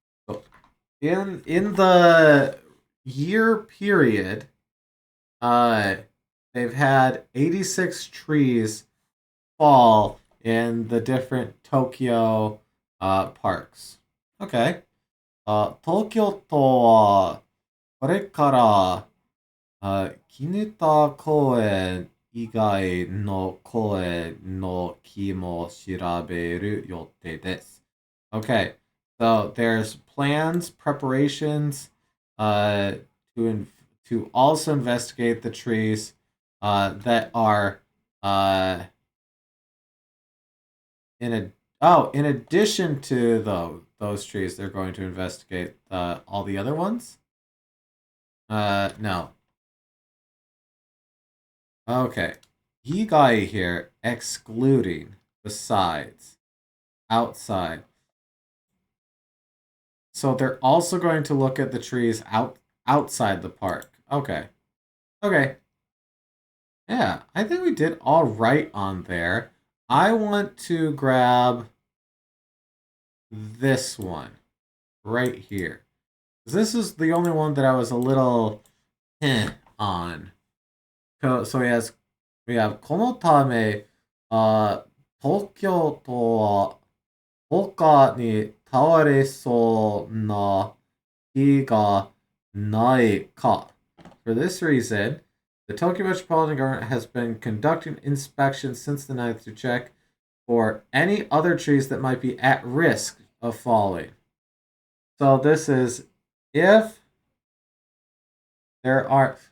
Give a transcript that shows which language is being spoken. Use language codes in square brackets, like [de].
[en] So, in the year period, they've had 86 trees fall in the different Tokyo parks. Okay. [ja] 東京都はこれから絹田公園以外の公園の木も調べる予定です。 [en] Okay, so there's plans, preparations to also investigate the trees that are in addition to those trees, they're going to investigate all the other ones. No. Okay. Yigai here, excluding, besides, outside. So they're also going to look at the trees outside the park. Okay. Okay. Yeah, I think we did all right on there. I want to grab this one right here. This is the only one that I was a little on. So we have [ja] このため、東京都は他に倒れそうな日がないか. [en] For this reason, the Tokyo Metropolitan Government has been conducting inspections since the 9th to check for any other trees that might be at risk of falling. So this is if there are.